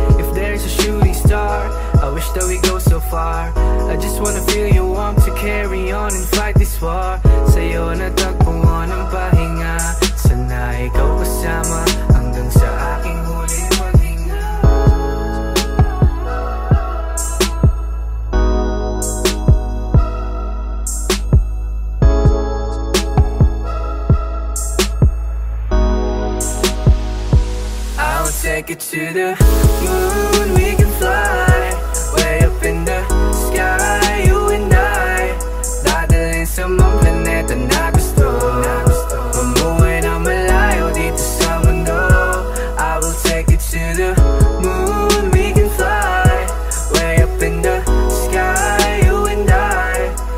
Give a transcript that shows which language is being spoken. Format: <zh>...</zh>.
<en>If there's a shooting star, I wish that we go so far. I just wanna feel your warmth to carry on and fight this war.</en> <tl>Sa'yo natagpuan ang pahinga, sana ikaw kasama hanggang sa aking huling maghinga.</tl> <en>Take it to the moon, we can fly way up in the sky, you and I.</en> <tl>Dadalhin sa mga planeta na gusto, mamuhay ng malayo dito sa mundo.</tl> <en>I will take it to the moon, we can fly way up in the sky, you and I.</en>